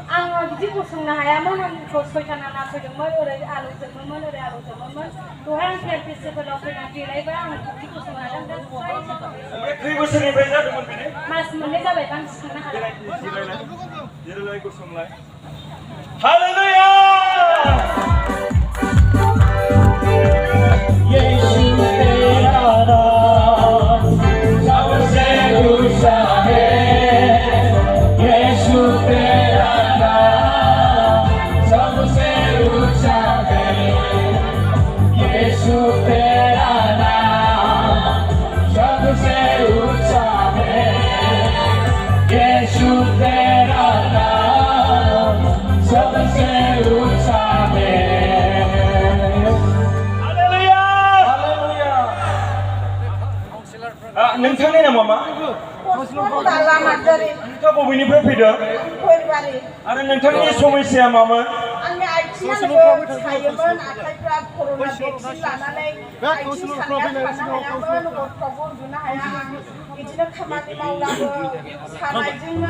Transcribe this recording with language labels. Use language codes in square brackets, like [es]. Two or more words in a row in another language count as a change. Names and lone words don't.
[brx] आं बिदि गसंनो हायामोन आं सयथाना नासयदोंमोन ओरै आलु जोबोमोन ओरै आलु जोबोमोन दहाय आं फेसिलिटिफोराव फैनानै गेलेबाय आं बिदि गसंनो हादों दा ओमफ्राय खै बोसोरनिफ्राय जादोंमोन बिदि? मास मोननै जाबाय आं सिखांनो हादों। जिरायलाय गसंलाय [hi] हालेलुया यीशु तेरा नाम सबसे ऊंचा है यीशु तेरा नाम सबसे ऊंचा है यीशु तेरा नाम सबसे ऊंचा है यीशु तेरा नाम सबसे ऊंचा है [brx] नोंथांनि नामा मा? नोंथाङा बबेनिफ्राय फैदों? आरो नोंथांनि समस्या मामोन? आंनि आथिङा सायोमोन आखाइफ्रा कर'ना भेक्सिन लानानै आथिं सानाया थानो हायामोन हरफ्रावबो उन्दुनो हाया बिदिनो खामानि मावलाबो सानायजोंनो